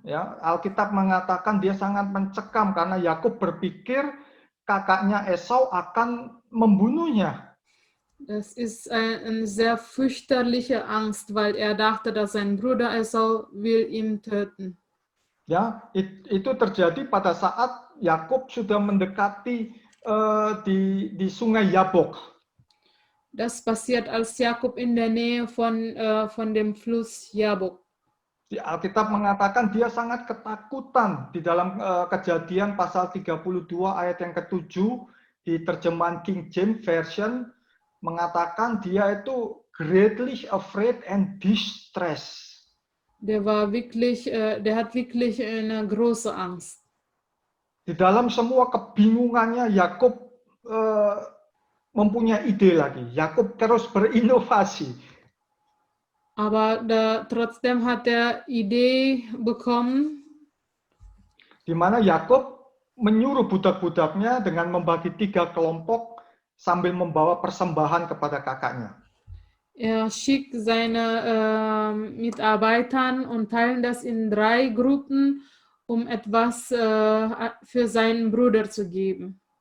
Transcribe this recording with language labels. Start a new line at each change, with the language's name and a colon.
Indonesian: Ya, Alkitab mengatakan dia sangat mencekam karena Yakub berpikir kakaknya Esau akan membunuhnya.
German: Das ist eine sehr fürchterliche Angst, weil er dachte, dass sein Bruder Esau will ihn töten.
Indonesian: Ya, itu terjadi pada saat Yakub sudah mendekati di Sungai Yabok.
German: Das passiert, als Jakob in der Nähe von dem Fluss Jabok.
Indonesian: Di Alkitab mengatakan dia sangat ketakutan di dalam Kejadian pasal 32 ayat yang ke-7 di terjemahan King James Version mengatakan dia itu
English: greatly afraid and distressed.
German: Der hat wirklich eine große Angst.
Indonesian: Di dalam semua kebingungannya Yakub mempunyai ide lagi. Yakub terus berinovasi.
German: Aber trotzdem hat er Idee bekommen,
Indonesian: Di mana Yakub menyuruh budak-budaknya dengan membagi 3 kelompok sambil membawa persembahan kepada kakaknya.
German: er schickt seine Mitarbeitern und teilen das in 3 Gruppen, um etwas für seinen Bruder zu geben.